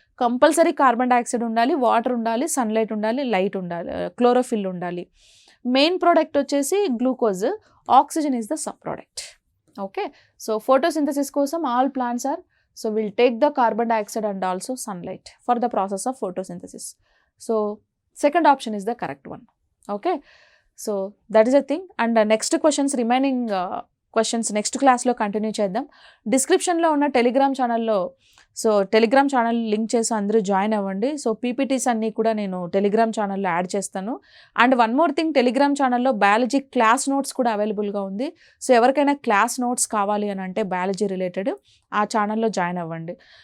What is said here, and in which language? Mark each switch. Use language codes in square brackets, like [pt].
[te] Compulsory carbon dioxide ఉండాలి, water ఉండాలి, sunlight ఉండాలి, లైట్ ఉండాలి, క్లోరోఫిల్ ఉండాలి. [en] Main product వచ్చేసి glucose, oxygen is the sub product. Okay, so [te] photosynthesis కోసం [en] All plants are, so will take the carbon dioxide and also sunlight for the process of photosynthesis. So second option is the correct one. Okay, so that is a thing. And next questions, remaining questions [te] next క్లాస్లో continue చేద్దాం. డిస్క్రిప్షన్లో ఉన్న Telegram ఛానల్లో, so Telegram channel link చేసి అందరూ join అవ్వండి. So PPTs అన్నీ కూడా నేను టెలిగ్రామ్ ఛానల్లో యాడ్ చేస్తాను. [en] and one more thing, [te] Telegram ఛానల్లో బయాలజీ క్లాస్ నోట్స్ కూడా అవైలబుల్గా ఉంది. సో ఎవరికైనా క్లాస్ నోట్స్ కావాలి అని అంటే బయాలజీ రిలేటెడ్, ఆ ఛానల్లో జాయిన్ అవ్వండి.